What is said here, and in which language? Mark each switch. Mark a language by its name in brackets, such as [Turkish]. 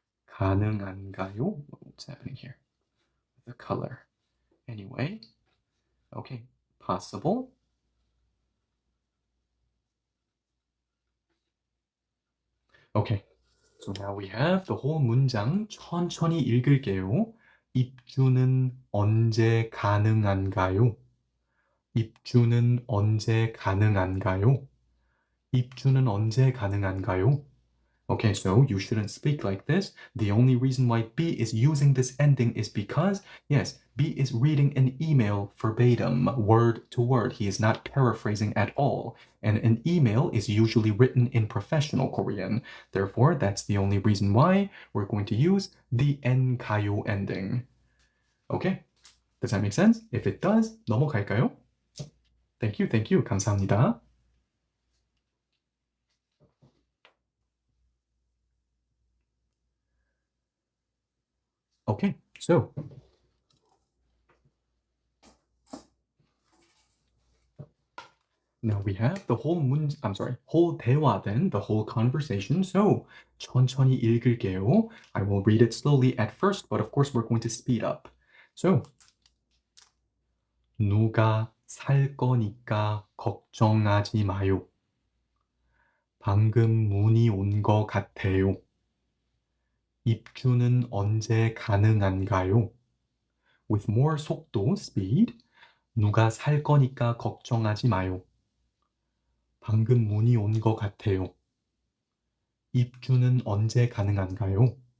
[Korean] 가능한가요? [English] What's happening here? The color. Anyway, okay, possible. Okay, so now we have the whole 문장 [Korean] 천천히 읽을게요. 입주는 언제 가능한가요? 입주는 언제 가능한가요? 입주는 언제 가능한가요? [English] Okay, so you shouldn't speak like this. The only reason why B is using this ending is because, yes, B is reading an email verbatim, word to word. He is not paraphrasing at all. And an email is usually written in professional Korean. Therefore, that's the only reason why we're going to use the 엔가요 ending. Okay? Does that make sense? If it does, [Korean] 넘어갈까요? [English] Thank you, thank you. [Korean] 감사합니다. [English] Okay, so now we have the whole 대화 then, the whole conversation. [Korean] So 천천히 읽을게요. [English] I will read it slowly at first, but of course we're going to speed up. [Korean] So 누가 살 거니까 걱정하지 마요. 방금 문의 온 거 같아요. 입주는 언제 가능한가요? [English] With more 속도, speed. [Korean] 누가 살 거니까 걱정하지 마요. 방금 문의 온 거 같아요. 입주는 언제 가능한가요?